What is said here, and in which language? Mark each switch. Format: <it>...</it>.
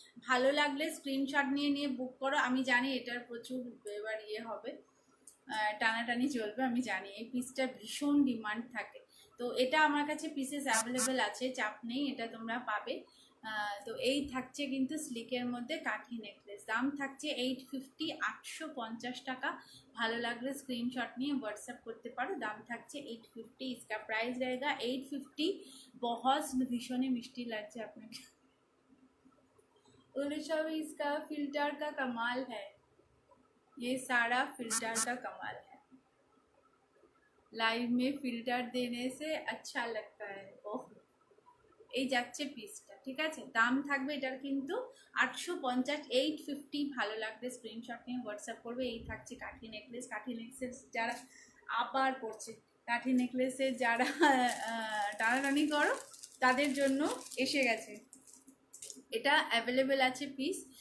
<bn>ভালো লাগলে স্ক্রিনশট নিয়ে নিয়ে বুক করো। আমি জানি এটার প্রচুর এবার হবে, টানাটানি চলবে, আমি জানি এই পিসটা ভীষণ ডিমান্ড থাকে। তো এটা আমার কাছে পিসেস অ্যাভেলেবেল আছে, চাপ নেই, এটা তোমরা পাবে। তো এই থাকছে কিন্তু স্লিকের মধ্যে কাঠি নেকলেস, দাম থাকছে 850, 850 টাকা। ভালো লাগলে স্ক্রিনশট নিয়ে হোয়াটসঅ্যাপ করতে পারো। দাম থাকছে</bn> <hi>850, इसका प्राइस रहेगा 850। बहुत</hi> <bn>भीषण ही मिष्टी লাগছে আপনাকে,</bn> <hi>सब इसका फिल्टर का कमाल है, ये सारा फिल्टर का कमाल है, लाइव में फिल्टर देने से अच्छा लगता है।</hi> <bn>ओह, এই যাচ্ছে পিসটা, ঠিক আছে, দাম থাকবে এটার কিন্তু 850, 850। ভালো লাগবে স্ক্রিনশট নিয়ে হোয়াটসঅ্যাপ করবে। এই থাকছে কাঠি নেকলেস। কাঠি নেকলেস যারা আবার পড়ছে, কাঠি নেকলেসের যারা টানাটানি করো তাদের জন্য এসে গেছে, এটা অ্যাভেলেবেল আছে পিস।</bn>